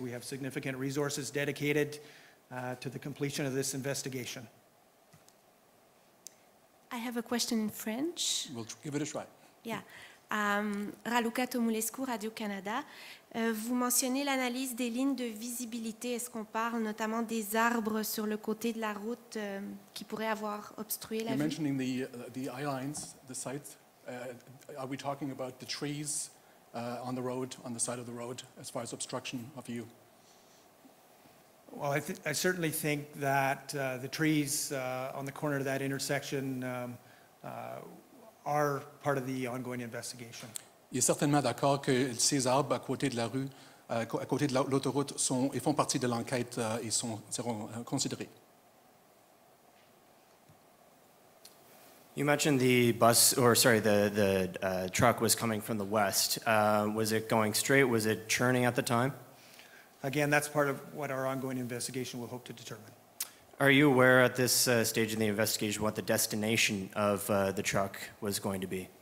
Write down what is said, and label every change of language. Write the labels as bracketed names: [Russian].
[English] We have significant resources dedicated to the completion of this investigation. I have a question in French. We'll give it a try. Yeah. Raluca Tomulescu, Radio-Canada. [French] Vous mentionnez l'analyse des lignes de visibilité. Est-ce qu'on parle notamment des arbres sur le côté de la route qui pourraient avoir obstrué la [English] You're [French] vue? [English] mentioning the eye lines, the site. Are we talking about the trees on the road, on the side of the road, as far as obstruction of view? Well, I certainly think that the trees on the corner of that intersection are part of the ongoing investigation. [French] Il est certainement d'accord que ces arbres à côté de la rue, à côté de l'autoroute, ils font partie de l'enquête et seront considérés. [English] You mentioned the bus, or sorry, the truck was coming from the west. Was it going straight? Was it churning at the time? Again, that's part of what our ongoing investigation will hope to determine. Are you aware at this stage in the investigation what the destination of the truck was going to be?